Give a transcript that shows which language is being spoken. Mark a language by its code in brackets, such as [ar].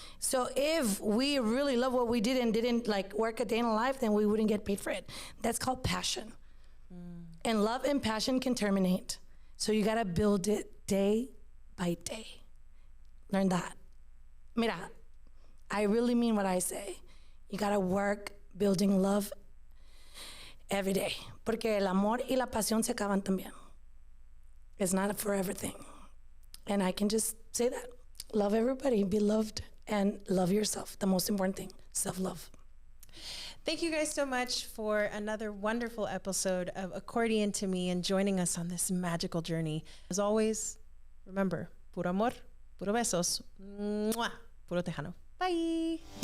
[en] So if we really love what we did and didn't like work a day in a life, then we wouldn't get paid for it. That's called passion. And love and passion can terminate. So you gotta build it day by day. Learn that. Mira, I really mean what I say. You gotta work building love every day. [es] Porque el amor y la pasión se acaban también. [en] It's not a forever thing. And I can just say that. Love everybody, be loved, and love yourself. The most important thing, self-love. Thank you guys so much for another wonderful episode of Accordion to Me and joining us on this magical journey. As always, remember, [es] puro amor, puro besos, [en] mwah, [es] puro tejano. [en] Bye.